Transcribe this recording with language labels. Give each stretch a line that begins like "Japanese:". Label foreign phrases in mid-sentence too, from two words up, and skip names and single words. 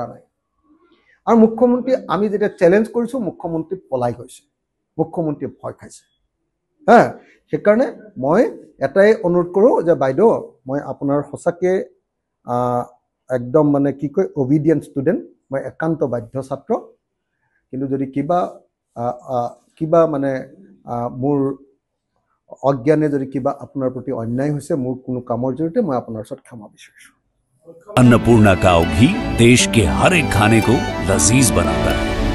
Assamese: নাই আৰু মুখ্যমন্ত্ৰী আমি যেতিয়া চেলেঞ্জ কৰিছোঁ মুখ্যমন্ত্ৰী পলাই গৈছে মুখ্যমন্ত্ৰীয়ে ভয় খাইছে হা সেইকাৰণে মই এটাই অনুৰোধ কৰোঁ যে বাইদেউ মই আপোনাৰ সঁচাকৈ একদম মানে কি কয়
English: obedient student
Assamese: মই একান্ত বাধ্য ছাত্ৰ কিন্তু যদি কিবা মানে মোৰ অজ্ঞানে যদি কিবা আপোনাৰ প্ৰতি অন্যায় হৈছে মোৰ কোনো কামৰ জৰিয়তে মই আপোনাৰ ওচৰত ক্ষমা বিচাৰিছোঁ
Hindi: अन्नपूर्णा काव घी देश के हर एक खाने को लजीज बनाता है।